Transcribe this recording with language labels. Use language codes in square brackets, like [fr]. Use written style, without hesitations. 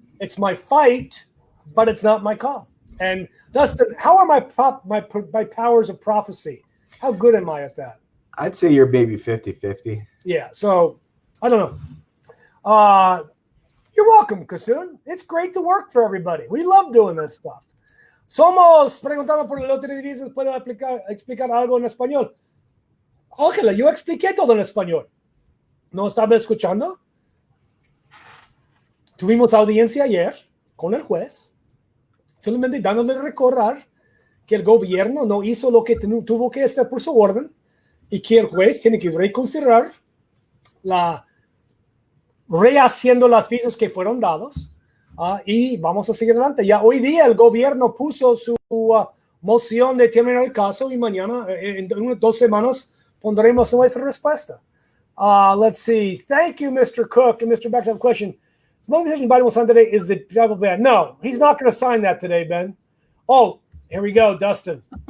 [en] It's my fight, but it's not my call. And Dustin, how are my powers of prophecy? How good am I at that? I'd say you're maybe 50-50. Yeah, so I don't know. You're welcome, Kasoon. It's great to work for everybody. We love doing this stuff. [es] Somos preguntando por el lote de divisas. ¿Puedo explicar algo en español? Ójala, yo expliqué todo en español. ¿No estaba escuchando? Tuvimos audiencia ayer con el juez, solamente dándole recordar que el gobierno no hizo lo que tuvo que hacer por su orden y que el juez tiene que reconsiderar rehaciendo las visas que fueron dados y vamos a seguir adelante. Ya hoy día el gobierno puso su moción de terminar el caso y mañana, en 2 semanas, pondremos nuestra respuesta. [en] Let's see. Thank you, Mr. Cook and Mr. Baxter. I have a question. Smoking decision Biden will sign today is the travel ban. No, he's not going to sign that today, Ben. Oh, here we go, Dustin.